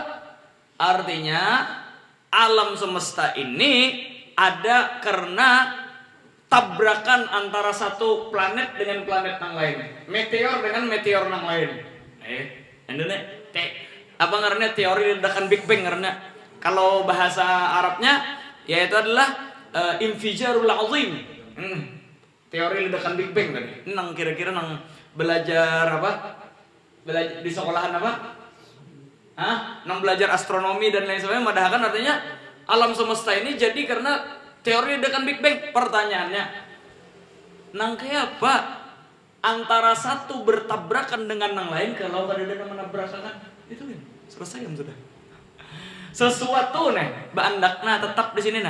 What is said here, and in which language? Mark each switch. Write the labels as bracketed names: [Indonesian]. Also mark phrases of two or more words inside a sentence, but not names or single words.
[Indonesian] Artinya alam semesta ini ada karena tabrakan antara satu planet dengan planet yang lain. Meteor dengan meteor yang lain. Apa ngarannya teori ledakan Big Bang karena kalau bahasa Arabnya yaitu adalah [Arabic] الانفجار العظيم. [Indonesian] Teori ledakan Big Bang tadi. Nang kira-kira nang belajar apa? Belajar di sekolahan apa? Nang belajar astronomi dan lain sebagainya. Madahkan artinya alam semesta ini jadi karena teori ledakan Big Bang. Pertanyaannya, nang kayak apa antara satu bertabrakan dengan nang lain kalau kada ada menabrakan? Itu kan selesai kan sudah. Sesuatu nih, baandakna tetap di sini nah.